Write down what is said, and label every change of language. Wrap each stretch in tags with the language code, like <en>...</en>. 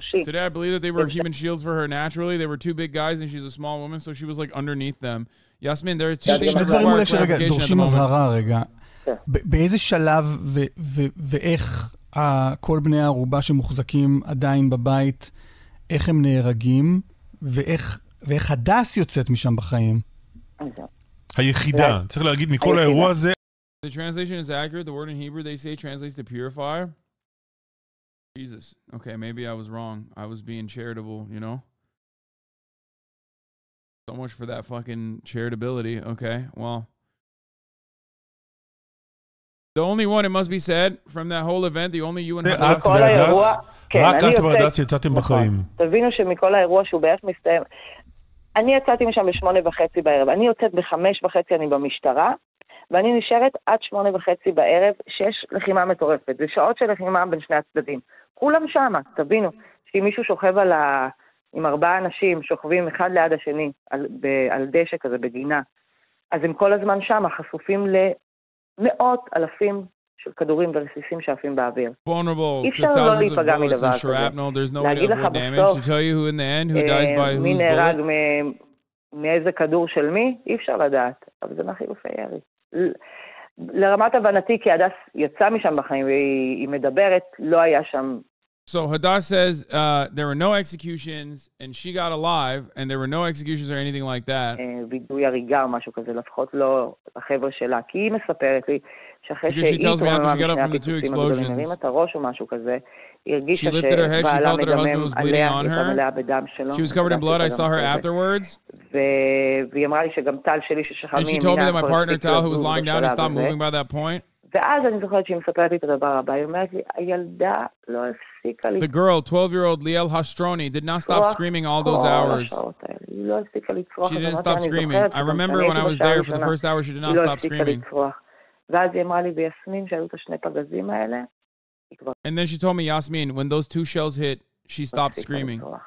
<en>Today I believe that they were human shields for her naturally. They were two big guys and she's a small woman, so she was like underneath them. Yasmin, there are two things that require clarification at the moment.</en> <he>באיזה שלב ואיך כל בני הערובה שמוחזקים עדיין בבית, איך הם נהרגים, ואיך הדס יוצאת משם בחיים? היחידה, צריך להגיד מכל האירוע הזה.</he> <en>The translation is accurate. The word in Hebrew they say translates to purify. Jesus. Okay, maybe I was wrong. I was being charitable, you know? So much for that fucking charitability. Okay, well. The only one, it must be said, from that whole event, the only you and Hadas.</en> <he>רק את והדס יצאתם בחיים. תבינו שמכל האירוע שהוא בערך מסתיים. אני יצאתי משם ב8:30 בערב. אני יוצאת ב5:30, אני במשטרה, ואני נשארת עד 8:30 בערב, שיש לחימה מטורפת. זה שעות של לחימה בין שני הצדדים. כולם שמה, תבינו, שאם מישהו שוכב עם 4 אנשים, שוכבים אחד ליד השני, על דשא כזה בגינה, אז הם כל הזמן שמה, חשופים למאות אלפים של כדורים ורסיסים שעפים באוויר. אי אפשר לא להיפגע מדבר כזה. להגיד לך בסוף, מי נהרג מאיזה כדור של מי, אי אפשר לדעת, אבל זה מהחילופי ירי. לרמת הבנתי, כי הדס יצא משם בחיים והיא מדברת, לא היה שם.</he> <en>So Hadas says there were no executions and she got alive and there were no executions or anything like that.</en> <he>וידוי הריגה או משהו כזה, לפחות לא החבר'ה שלה, כי היא מספרת לי שאחרי שהיא התרוממה משני הפיצוצים הגדולים, הרים את הראש או משהו כזה, היא הרגישה שבעלה מדמם עליה, היא מלאה בדם שלו. She was covered in blood, I saw her afterwards. והיא אמרה לי שגם טל שלי ששכב מימינה,</he> <en>and she told me that my partner Tal, who was lying down, he stopped moving by that point.</en> <he>ואז אני זוכרת שהיא מספרת לי את הדבר הבא, היא אומרת לי, הילדה לא הפסיקה לי.</he> <en>The girl, 12-year-old Liel Hastroni, did not stop screaming all those hours.</en> <he>היא לא הפסיקה לצרוח.</he> <en>She didn't stop screaming. I remember when I was there for the first hour, she did not stop screaming.</en> <he>ואז היא אמרה לי, ויסמין, שהיו את השני פגזים האלה,</he> <en>and then she told me, Yasmin, when those 2 shells hit, she stopped screaming.</en>